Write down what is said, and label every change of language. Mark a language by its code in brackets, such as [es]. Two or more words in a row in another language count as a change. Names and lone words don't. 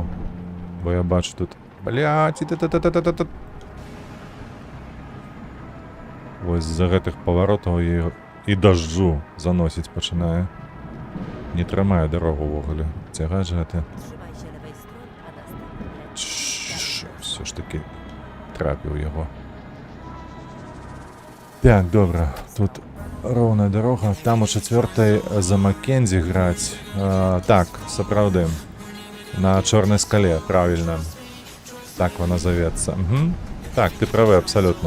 [be] Бо я бачу тут... Блядь, вось з-за гэтых паваротаў і дажджу заносіць пачынае. Не трымае дарогу ўвогуле. Цягаць жа гэта. [pl] Trzymaj się lewej strony, a następnie [be] Все ж таки трапіў яго. Так, добра. Тут роўная дарога. Там у чацвёртай за Маккензі граць. Так, сапраўды. На чорнай скале, правільна. Так вона завецца. Так, ты правы, абсалютна.